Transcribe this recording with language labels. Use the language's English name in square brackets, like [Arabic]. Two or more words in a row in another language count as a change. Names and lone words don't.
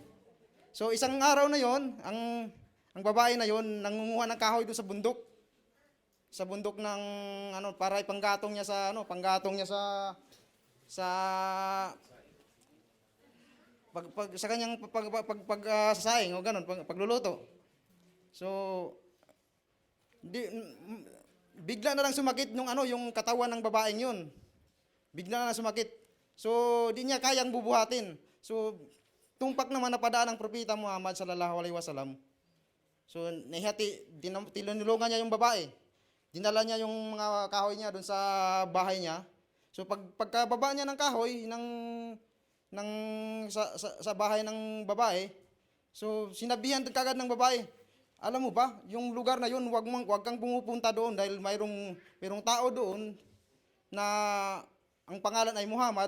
[Filipino] So isang araw na yon, ang babae na yon nangunguha ng kahoy doon sa bundok ng para ipanggatong niya sa kanyang sasaing o ganun, pagluluto. So bigla na lang sumakit yung katawan ng babaeng yun. Bigla na lang sumakit. So, di niya kayang bubuhatin. So, tumpak naman na padaan ng Propeta Muhammad [Arabic] صلى الله عليه وسلم. [Filipino] So, tinulungan niya yung babae. Dinala niya yung mga kahoy niya doon sa bahay niya. So, pagkababa niya ng kahoy sa bahay ng babae, so sinabihan kagad ng babae, alam mo ba, yung lugar na yun, wag kang pumupunta doon dahil mayroong tao doon na ang pangalan ay Muhammad.